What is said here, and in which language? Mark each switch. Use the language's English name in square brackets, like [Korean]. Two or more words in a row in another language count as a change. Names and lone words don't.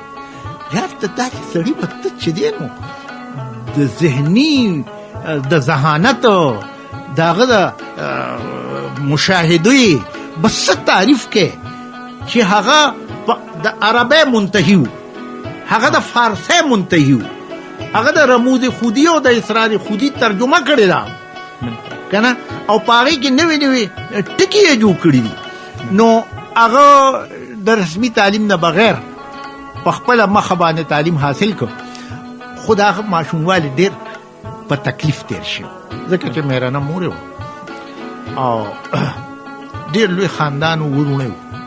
[Pashto] یار ته داسې سړي به ته چې دی نو د ذهني د ذهانت د هغه د مشاهدې بس تعریف کې چې هغه د عربی منتهی و، هغه د فارسی منتهی و، هغه د رموز خودی او د اسرار خودی ترجمه کړې ده که نه، او په هغې کې نوې نوې ټکي یې جوړ کړي دي. نو هغه د رسمي تعلیم نه بغیر په خپله مخه باندې تعلیم حاصل کړ، خو د هغه ماشوموالي ډېر په تکلیف تېر شو، ځکه چې مېرمنه مور یې وه او ډېر لوی خاندان و، وروڼه و.